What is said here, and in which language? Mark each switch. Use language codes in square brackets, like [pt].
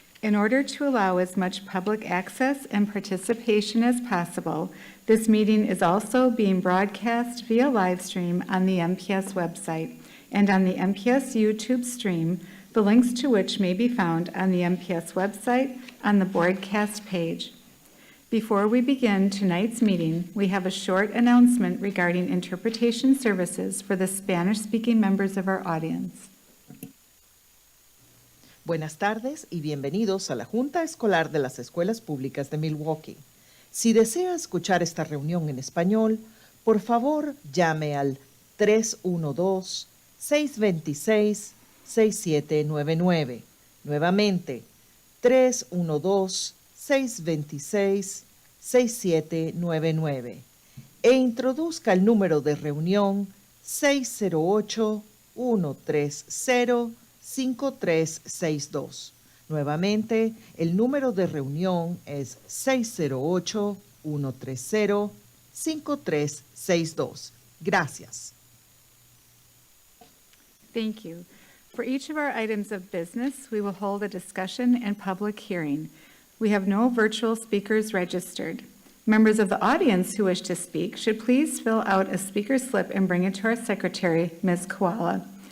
[en] In order to allow as much public access and participation as possible, this meeting is also being broadcast via live stream on the MPS website and on the MPS YouTube stream, the links to which may be found on the MPS website on the broadcast page. Before we begin tonight's meeting, we have a short announcement regarding interpretation services for the Spanish-speaking members of our audience. [es] Buenas tardes y bienvenidos a la Junta Escolar de las Escuelas Públicas de Milwaukee. Si desea escuchar esta reunión en español, por favor llame al 312-626-6799. Nuevamente, 312-626-6799. E introduzca el número de reunión 608-130-5362. Nuevamente, el número de reunión es 608-130-5362. Gracias. [en] Thank you. For each of our items of business, we will hold a discussion and public hearing. We have no virtual speakers registered. Members of the audience who wish to speak should please fill out a speaker slip and bring it to our secretary, Ms. Koala.